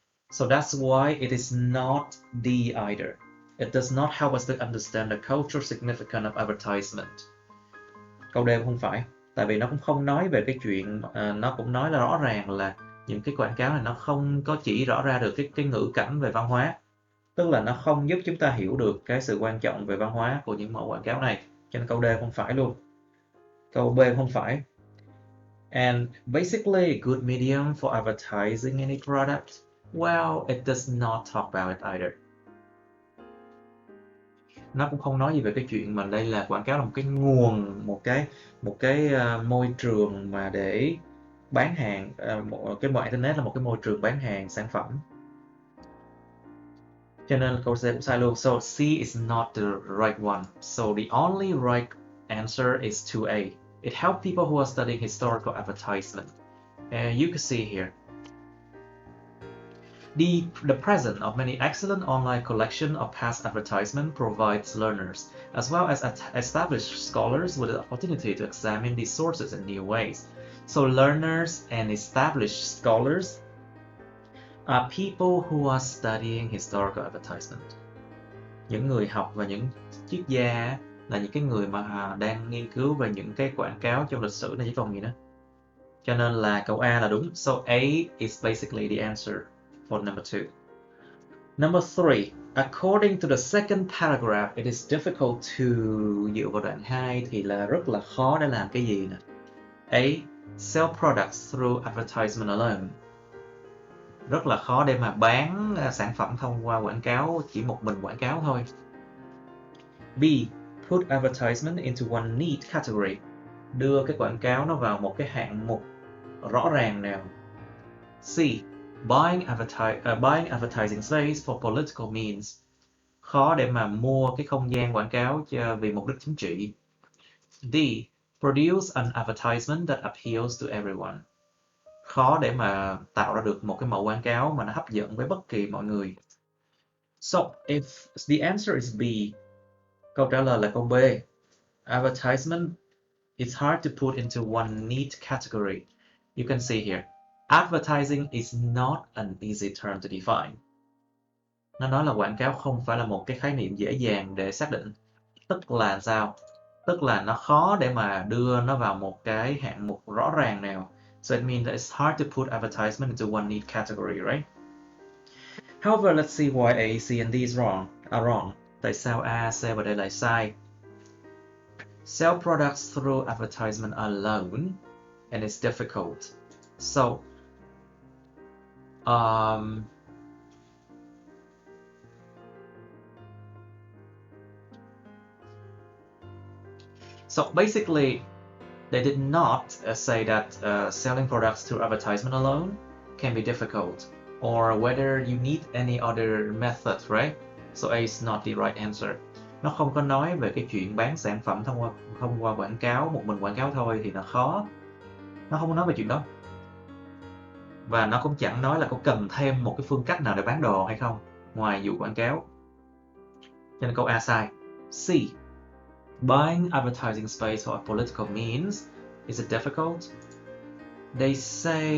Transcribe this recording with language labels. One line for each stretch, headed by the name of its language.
English: So that's why it is not D either. It does not help us to understand the cultural significance of advertisement.
Vietnamese: Câu D không phải, tại vì nó cũng không nói về cái chuyện, nó cũng nói là rõ ràng là những cái quảng cáo này nó không có chỉ rõ ra được cái ngữ cảnh về văn hóa. Tức là nó không giúp chúng ta hiểu được cái sự quan trọng về văn hóa của những mẫu quảng cáo này. Cho nên câu D không phải luôn. Câu B không phải.
English: And basically, a good medium for advertising any product, well, it does not talk about it either.
Vietnamese: Nó cũng không nói gì về cái chuyện mà đây là quảng cáo là một cái nguồn, một cái môi trường mà để bán hàng, cái mạng internet là một cái môi trường bán hàng sản phẩm. Cho nên câu C cũng sai luôn.
English: So C is not the right one. So the only right answer is 2A. It helps people who are studying historical advertisement. You can see here. The presence of many excellent online collections of past advertisement provides learners, as well as established scholars, with the opportunity to examine these sources in new ways. So learners and established scholars are people who are studying historical advertisement.
Vietnamese: Những người học và những triết gia là những cái người mà đang nghiên cứu về những cái quảng cáo trong lịch sử này chứ còn gì nữa. Cho nên là câu A là đúng.
English: So A is basically the answer for number 2. Number 3. According to the second paragraph, it is difficult to...
Vietnamese: Dựa vào đoạn 2 thì là rất là khó để làm cái gì nè.
English: A. Sell products through advertisement alone.
Vietnamese: Rất là khó để mà bán sản phẩm thông qua quảng cáo, chỉ một mình quảng cáo thôi.
English: B. Put advertisement into one neat category.
Vietnamese: Đưa cái quảng cáo nó vào một cái hạng mục rõ ràng nào.
English: C. Buying advertising space for political means.
Vietnamese: Khó để mà mua cái không gian quảng cáo vì mục đích chính trị.
English: D. Produce an advertisement that appeals to everyone.
Vietnamese: Khó để mà tạo ra được một cái mẫu quảng cáo mà nó hấp dẫn với bất kỳ mọi người.
English: So, if the answer is B,
Vietnamese: câu trả lời là câu B.
English: Advertisement is hard to put into one neat category. You can see here. Advertising is not an easy term to define.
Vietnamese: Nó nói là quảng cáo không phải là một cái khái niệm dễ dàng để xác định. Tức là sao? Tức là nó khó để mà đưa nó vào một cái hạng mục rõ ràng nào.
English: So it means that it's hard to put advertisement into one neat category, right? However, let's see why A, C, and D are wrong.
Vietnamese: Tại sao A, C và D lại sai?
English: Sell products through advertisement alone, and it's difficult. So, so basically, they did not say that selling products through advertisement alone can be difficult, or whether you need any other method, right? So A is not the right answer.
Vietnamese: Nó không có nói về cái chuyện bán sản phẩm thông qua quảng cáo, một mình quảng cáo thôi thì nó khó. Nó không có nói về chuyện đó. Và nó cũng chẳng nói là có cần thêm một cái phương cách nào để bán đồ hay không, ngoài dụ quảng cáo. Cho nên câu A sai. C.
English: Buying advertising space for political means, is it difficult? They say...